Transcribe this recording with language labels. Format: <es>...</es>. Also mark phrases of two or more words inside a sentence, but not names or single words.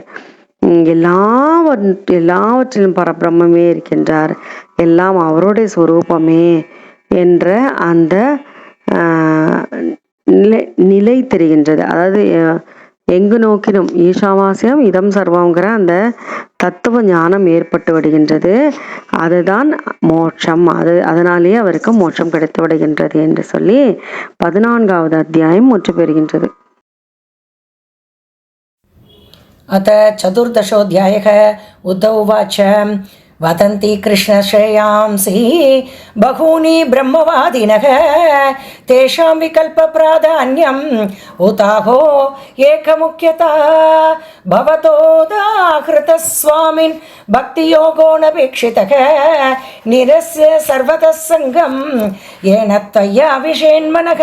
<ta>எல்லாவற்றிலும் பரபிரம்மே இருக்கின்றார், எல்லாம் அவருடைய சொரூபமே என்ற அந்த நிலை தெரிகின்றது. அதாவது எங்கு நோக்கினும்</ta> <sa>ईशावास्यम् इदं सर्वं</sa> <ta>அந்த தத்துவ ஞானம் ஏற்பட்டு விடுகின்றது. அதுதான் மோட்சம். அதனாலேயே அவருக்கு மோட்சம் கிடைத்து விடுகின்றது என்று சொல்லி 14வது அத்தியாயம் முற்று பெறுகின்றது.</ta> <sa>अथ 14. उद्धव उवाच वदन्ति कृष्णश्रेयांसि बहूनि ब्रह्मवादिनः तेषां विकल्पप्राधान्यम् उताहो एकमुख्यता भवतोदाहृतस्वामिन् भक्तियोगो नपेक्षितः निरस्य सर्वतः सङ्गं येन त्वय्या विषेन्मनः.</sa>